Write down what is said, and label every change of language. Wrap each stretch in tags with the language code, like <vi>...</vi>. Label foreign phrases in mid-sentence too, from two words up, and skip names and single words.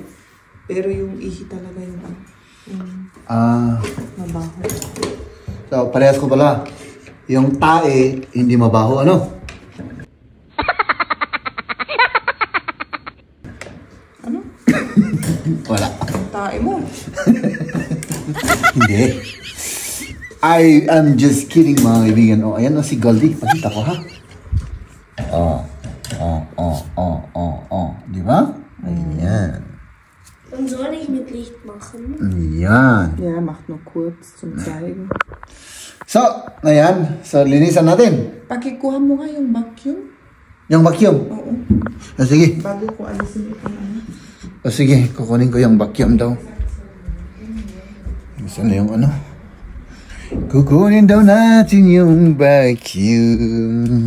<tl>Pero yung ihi talaga yung mabaho. So, parehas ko pala. Yung tae, hindi mabaho, Wala. Yung tae mo. Hindi.</tl> <en>I am just kidding,</en> <tl>mga kaibigan. Ayan na si Goldie. Pakita ko, ha? Di ba? Ayan.</tl> <de>Dann soll ich mit Licht machen.</de> <tl>Ayan.</tl> <de>Ja, macht nur kurz zum zeigen.</de> <tl>So, ayan. So, linisan natin. Pakikuha mo nga yung vacuum. Yung vacuum. Oo. Sige. Bago ko alisin ito. Sige, kukunin ko yung vacuum daw. Saan na yung Kukunin daw natin yung vacuum.</tl>